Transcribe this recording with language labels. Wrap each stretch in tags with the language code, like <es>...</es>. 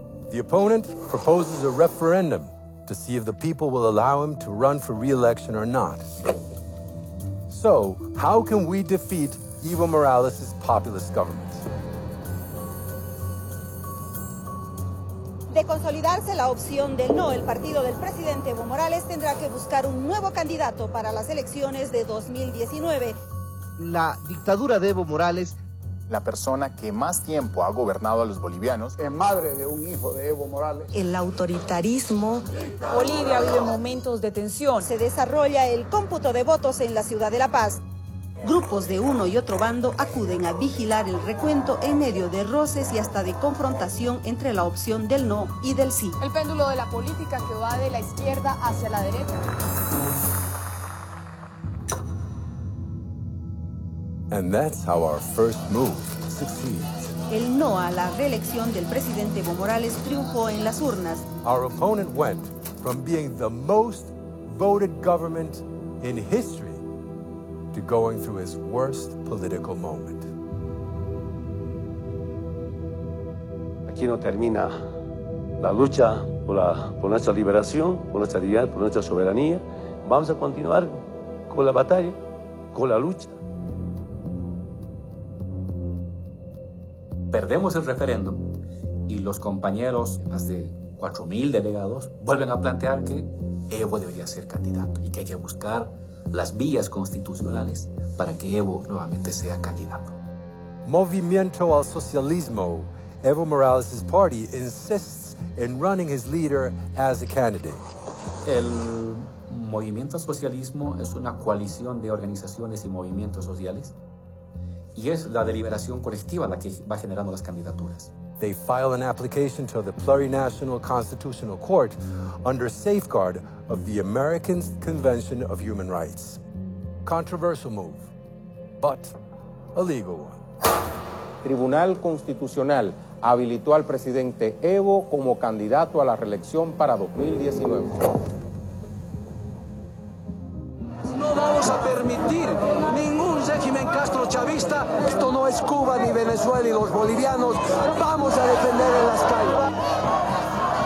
<en>The opponent proposes a referendum to see if the people will allow him to run for re-election or not. So, how can we defeat Evo Morales' populist government?</en> <es>De consolidarse la opción del no, el partido del presidente Evo Morales tendrá que buscar un nuevo candidato para las elecciones de 2019. La dictadura de Evo Morales, la persona que más tiempo ha gobernado a los bolivianos, es madre de un hijo de Evo Morales. El autoritarismo. Bolivia vive momentos de tensión. Se desarrolla el cómputo de votos en la ciudad de La Paz. Grupos de uno y otro bando acuden a vigilar el recuento en medio de roces y hasta de confrontación entre la opción del no y del sí. El péndulo de la política que va de la izquierda hacia la derecha.</es> <en>And that's how our first move succeeds.</en> <es>el no a la reelección del presidente Evo Morales triunfó en las urnas.</es> <en>Our opponent went from being the most voted government in history to going through his worst political moment.</en> <es>Aquí no termina la lucha por nuestra liberación, por nuestra dignidad, por nuestra soberanía. Vamos a continuar con la batalla, con la lucha. Perdemos el referéndum y los compañeros, más de 4.000 delegados, vuelven a plantear que Evo debería ser candidato y que hay que buscar las vías constitucionales para que Evo nuevamente sea candidato.</es> <en>Movimiento al Socialismo, Evo Morales' party, insists in running his leader as a candidate.</en> <es>El Movimiento al Socialismo es una coalición de organizaciones y movimientos sociales. Y es la deliberación colectiva la que va generando las candidaturas.</es> <en>They file an application to the Plurinational Constitutional Court under safeguard of the American Convention of Human Rights. Controversial move, but a legal one.</en> <es>Tribunal Constitucional habilitó al presidente Evo como candidato a la reelección para 2019. No vamos a permitir ningún régimen castrochavista. Esto no es Cuba ni Venezuela y los bolivianos. Vamos a defender en las calles.</es>